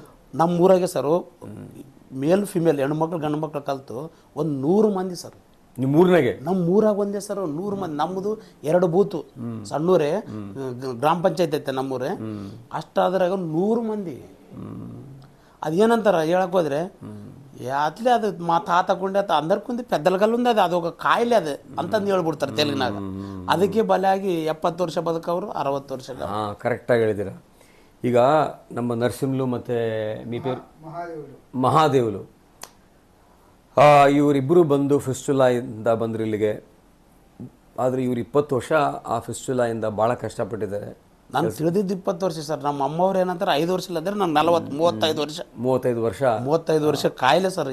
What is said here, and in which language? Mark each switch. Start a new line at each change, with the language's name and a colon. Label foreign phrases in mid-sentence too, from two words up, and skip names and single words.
Kannada: ನಮ್ಮ ಊರಾಗೆ ಸರ್ ಮೇಲ್ ಫಿಮೇಲ್ ಹೆಣ್ಮಕ್ಳು ಗಂಡು ಮಕ್ಳು ಕಲಿತು ಒಂದು 100 ಮಂದಿ ಸರ್. ನಿಮ್ಮ ಊರಿನಾಗೆ? ನಮ್ಮ ಊರಾಗ ಒಂದೇ ಸರ್ 100 ಮಂದಿ. ನಮ್ಮದು 2 ಬೂತು, ಸಣ್ಣೂರೇ ಗ್ರಾಮ ಪಂಚಾಯತ್ ಐತೆ ನಮ್ಮೂರೇ. ಅಷ್ಟಾದ್ರಾಗ 100 ಮಂದಿ. ಅದೇನಂತಾರ ಹೇಳಕ್ ಹೋದ್ರೆ ಅತ್ಲೇ ಅದು ಮಾತಾತಕೊಂಡೆ
Telugu: అందరికుంది పెద్దలకల్లు ఉంది, అది అదొక కాయలే అది
Kannada: ಅಂತಂದು ಹೇಳ್ಬಿಡ್ತಾರೆ ತೆಲುಗಿನಾಗ. ಅದಕ್ಕೆ ಬಲಿಯಾಗಿ 70 ವರ್ಷ ಬದುಕವರು 60 ವರ್ಷ. ಕರೆಕ್ಟಾಗಿ ಹೇಳಿದ್ದೀರಾ. ಈಗ ನಮ್ಮ ನರಸಿಂಹಲು ಮತ್ತು
Telugu: మీ పేరు
Kannada: ಮಹಾದೇವುಲು, ಇವರಿಬ್ಬರು ಬಂದು ಫಿಸ್ಟುಲಾಯಿಂದ ಬಂದರು ಇಲ್ಲಿಗೆ. ಆದರೆ ಇವರು 20 ವರ್ಷ ಆ ಫಿಸ್ಟುಲಾಯಿಂದ ಭಾಳ ಕಷ್ಟಪಟ್ಟಿದ್ದಾರೆ. ನಾನು ತಿಳಿದಿದ್ದು 20 ವರ್ಷ ಸರ್. ನಮ್ಮ ಅಮ್ಮವ್ರು ಏನಂತಾರೆ 5 ವರ್ಷ ಇಲ್ಲದ್ರೆ ನಾನು 35 ವರ್ಷ 35 ವರ್ಷ ಕಾಯಿಲೆ ಸರ್.